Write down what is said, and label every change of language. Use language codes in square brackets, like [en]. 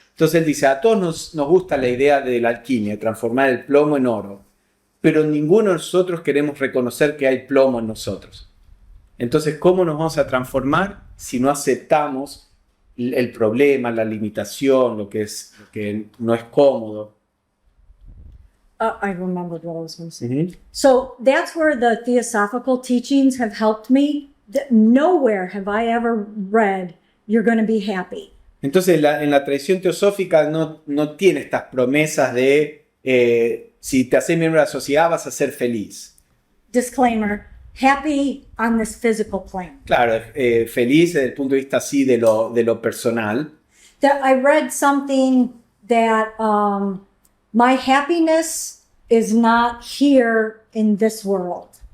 [es] Entonces él dice, a todos nos gusta la idea de la alquimia, transformar el plomo en oro, pero ninguno de nosotros queremos reconocer que hay plomo en nosotros. Entonces, ¿cómo nos vamos a transformar si no aceptamos el problema, la limitación, lo que no es cómodo. [en] I remembered what I was going to say. So that's where the theosophical teachings have helped me. Nowhere have I ever read, you're going to be happy. [es] Entonces en la tradición teosófica no tiene estas promesas de si te haces miembro de la sociedad vas a ser feliz. [en] Disclaimer, happy on this physical plane. [es] Claro, feliz desde el punto de vista así de lo personal. [en] That I read something that my happiness is not here in this world.